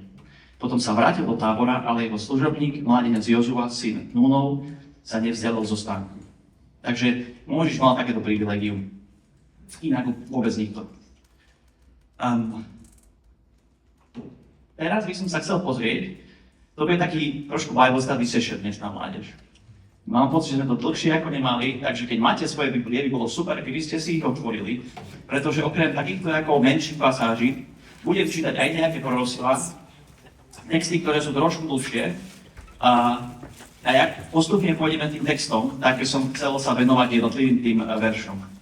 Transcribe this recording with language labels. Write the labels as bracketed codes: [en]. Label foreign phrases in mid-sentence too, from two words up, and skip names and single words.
[sk] Potom sa vrátil do tábora, ale jeho služobník, mládenec Jozua, syn Núnov, sa nevzdialil zo stánku. Takže Mojžiš mal takéto privilegium. Inak vôbec nikto. Teraz by som sa chcel pozrieť, to bude taký trošku [en] Bible study session [sk] dnes na mládež. Mám pocit, že sme to dlhšie ako nemali, takže keď máte svoje Biblie, by bolo super, keby ste si ich otvorili, pretože okrem takýchto ako menších pasáží budem čítať aj nejaké proroctvá, texty, ktoré sú trošku dlhšie. A jak postupne pôjdeme tým textom, tak som chcel sa venovať jednotlivým tým veršom.